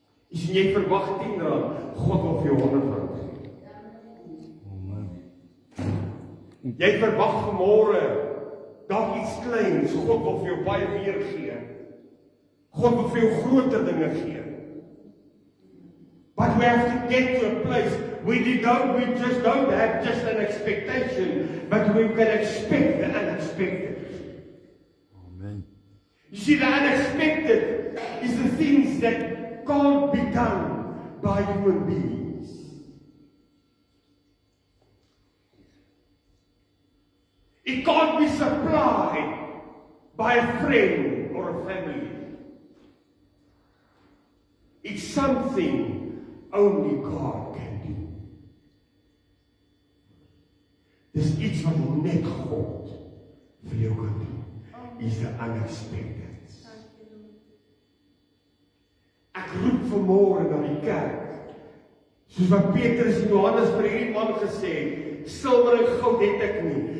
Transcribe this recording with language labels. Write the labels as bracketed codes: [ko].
[af] Jy sien, jy verwag R10, God wil vir jou R100 gee. Jy verwag vanmôre dalk iets kleins, God wil vir jou baie meer gee. God wil vir jou groter dinge gee. [en] But we have to get to a place we just don't have just an expectation, but we can expect the unexpected. Amen. You see, the unexpected is the things that can't be done by human beings. It can't be supplied by a friend or a family. It's something only God can do. [af] Dis iets wat net God vir jou kan doen. [en] Is the unexpected. [af] Ek roep vanmôre na die kerk. Soos wat Petrus en Johannes vir hierdie man gesê het, silwer en goud het ek nie.